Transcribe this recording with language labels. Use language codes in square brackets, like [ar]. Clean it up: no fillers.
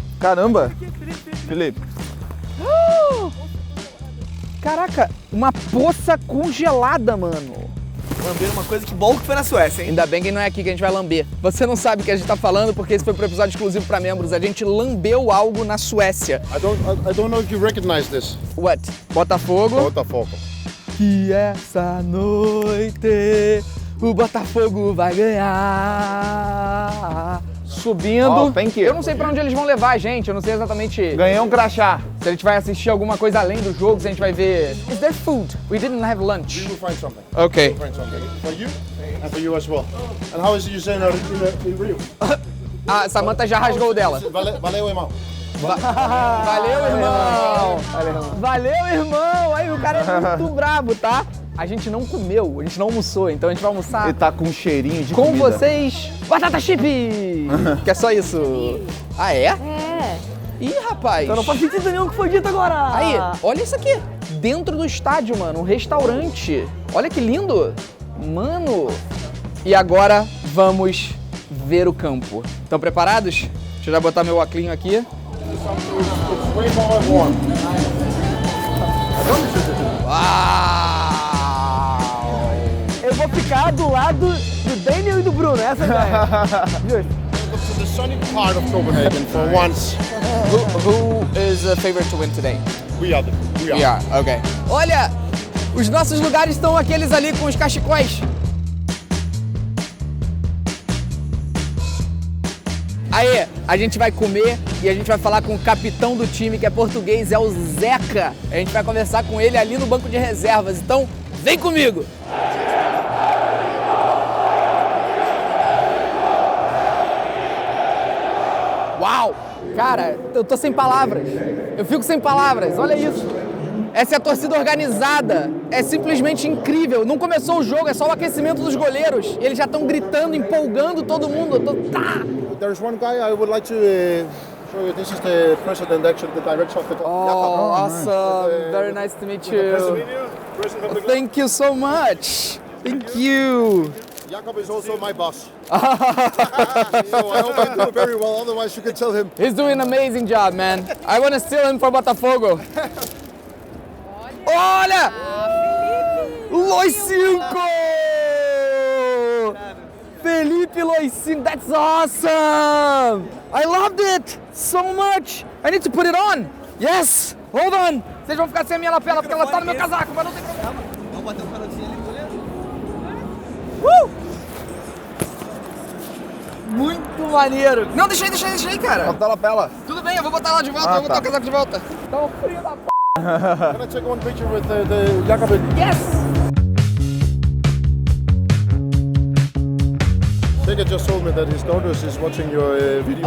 [pt] Caramba. Felipe. Caraca, uma poça congelada, mano. Lamber uma coisa que bom que foi na Suécia, hein? Ainda bem que não é aqui que a gente vai lamber. Você não sabe o que a gente tá falando porque esse foi pro episódio exclusivo pra membros. A gente lambeu algo na Suécia. [en] I don't know if you recognize this. What? Botafogo. Botafogo. [pt] Que essa noite o Botafogo vai ganhar. Subindo. [en] Oh, thank you. [pt] Eu não sei pra onde eles vão levar a gente, eu não sei exatamente Ganhei um crachá. se a gente vai assistir alguma coisa além do jogo, se a gente vai ver... [en] Is there food? We didn't have lunch. We'll find something. Ok. Find something. For you and for you as well. And how is it you say in Rio? [pt] A Samantha já rasgou o dela. Valeu, irmão. Valeu, irmão! Valeu, irmão! Aí, o cara é muito brabo, tá? A gente não comeu, a gente não almoçou, então a gente vai almoçar Ele tá com um cheirinho de com comida. vocês, batata chip! Que é só isso. Ah, é? É. Ih, rapaz! Então não faz sentido nenhum o que foi dito agora. Aí, olha isso aqui. Dentro do estádio, mano, um restaurante. Olha que lindo. Mano. E agora vamos ver o campo. Estão preparados? Deixa eu já botar meu óculos aqui. [en] It's way more warm. Uau! [pt] Eu vou ficar do lado do Daniel e do Bruno, essa é a ideia. Justo. [en] Welcome to the sunny part of Copenhagen for once. Who is the favorite to win today? We are. Yeah, ok. [pt] Olha, os nossos lugares estão aqueles ali com os cachecóis. Aí, a gente vai comer e a gente vai falar com o capitão do time, que é português, é o Zeca. A gente vai conversar com ele ali no banco de reservas. Então, vem comigo! Uau! Cara, eu tô sem palavras. Eu fico sem palavras, olha isso. Essa é a torcida organizada. É simplesmente incrível. Não começou o jogo, é só o aquecimento dos goleiros. E eles já estão gritando, empolgando todo mundo. Eu tô... Tá! [en] There's one guy I would like to show you. This is the president, actually, the director of the Oh, awesome. Very nice to meet you. Thank you so much. Thank you. Jakob is also my boss. So I hope I do very well, otherwise you can tell him. He's doing an amazing job, man. I want to steal him for Botafogo. [pt] Olha! Loicinco! [en] Felipe Loicinco, that's awesome! I loved it so much. I need to put it on. Yes! Hold on. [pt] Vocês vão ficar sem a minha lapela porque ela tá no meu casaco, mas não tem problema. Vamos bater um pedacinho ali, goleiro. Muito maneiro. Não, deixa aí, cara. Bota a lapela. Tudo bem, eu vou botar lá de volta, eu vou botar o casaco de volta. Tá um frio da p***. [en] Can I take one picture with the Jakob? Yes! Jacob just told me that his daughter is watching your video.